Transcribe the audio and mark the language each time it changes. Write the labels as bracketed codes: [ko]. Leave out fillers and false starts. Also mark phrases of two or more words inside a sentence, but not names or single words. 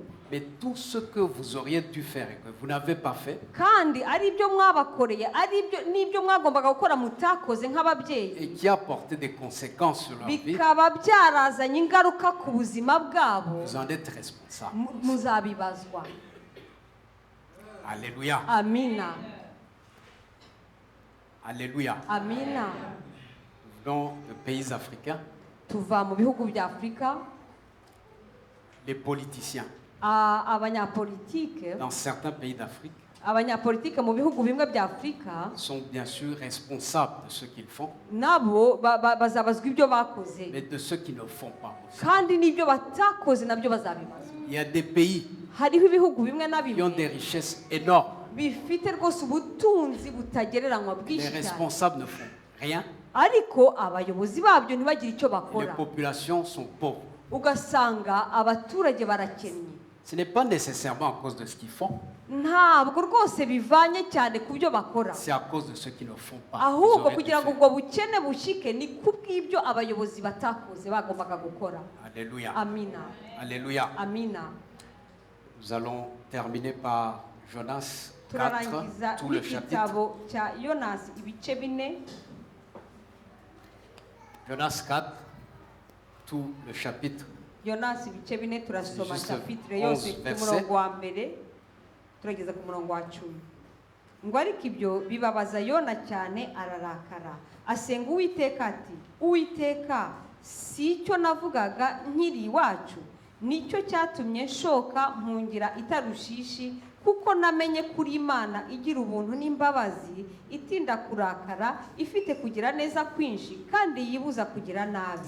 [fr] mais tout ce que vous auriez dû faire et que vous n'avez pas fait, [rw] kandi ari ibyo mwabakoreye, n'ibyo mwagombaga gukora mutakoze nk'ababyeyi, [fr] et qui a porté des conséquences sur leur vie, [rw] bikaba byarazanye ingaruka ku buzima bwabo, [fr] vous en êtes responsables. [rw] muzabibazwa. [fr] Alléluia. [rw] Amina, [fr] Alléluia. [rw] amina. [fr] Nous venons de pays africains, [rw] Tuva mu bihugu bya Afurika, [fr] les politiciens [rw] abanyapolitike [fr] dans certains pays d'Afrique [rw] abanyapolitike mu bihugu bimwe bya Afurika [fr] sont bien sûr responsables de ce qu'ils font, [rw] nabo bazabazwa ibyo bakoze, [fr] mais de ce qu'ils ne font pas aussi. [rw] kandi n'ibyo batakoze nabyo bazabibazwa. [fr] Il y a des pays [rw] Hariho ibihugu bimwe na [fr] qui ont des [rw] bimwe [fr] richesses énormes. [rw] bifite rwose ubutunzi butagereranywa [fr] Les [rw] bwinshi cyane, [fr] responsables ne font rien. [rw] ariko abayobozi babyo ntibagire icyo [fr] Les [rw] bakora, [fr] populations sont pauvres. [rw] ugasanga abaturage barakennye. [fr] Ce n'est pas nécessairement à cause de ce qu'ils font, [rw] Ntabwo rwose bivanye cyane ku byo bakora, [fr] c'est à cause de ce qu'ils ne font pas. Ils [rw] ahubwo [fr] auraient dû [rw] kugira ngo [fr] faire. [rw] ubwo bukene bushike ni kubw'ibyo abayobozi batakoze bagombaga gukora. [fr] Alléluia. [rw] Amina, [fr] Alléluia. [rw] amina. [fr] Nous allons terminer par Jonas 4, [rw] Turarangiza [fr] tout le chapitre. [rw] n'igitabo cya Yonasi ibice 4. [fr] Jonas 4, tout le chapitre. [rw] Yonasi ibice 4 turasoma [fr] Juste [rw] chapitre yose [fr] 11 [rw] ku [fr] versets. [rw] murongo wa mbere turageza ku murongo wa 10. Ngo ariko ibyo bibabaza Yona cyane, ararakara asenga Uwiteka ati, Uwiteka, si icyo navugaga nkiri iwacu nicyo cyatumye nshoka mpungira i Tarushishi, kuko namenye kuri Imana igira ubuntu n'imbabazi, itinda kurakara, ifite kugira neza kwinshi, kandi yibuza kugira nabi.